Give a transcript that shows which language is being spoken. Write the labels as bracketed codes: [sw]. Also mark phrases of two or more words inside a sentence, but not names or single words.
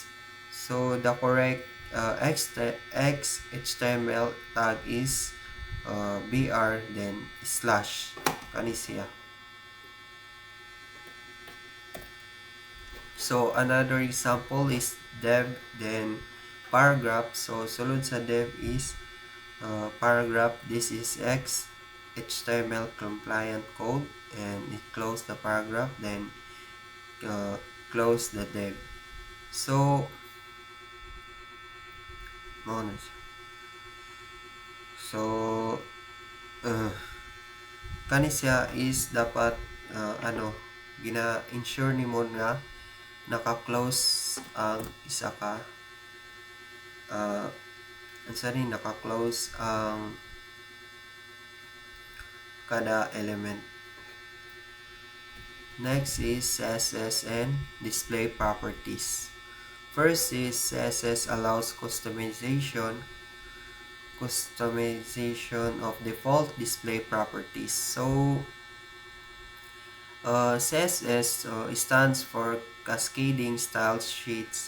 [en] So the correct XHTML tag is br then slash kanisiya. So another example is dev then paragraph. [ceb] So sulod sa dev is paragraph. [en] This is HTML compliant code and it close the paragraph then close the dev. [ceb] So so kani siya is dapat gina-ensure nimo nga naka-close ang isa ka naka-close ang kada element. [en] Next is CSS and Display Properties. First is CSS allows customization of default display properties. So CSS stands for Cascading Style Sheets.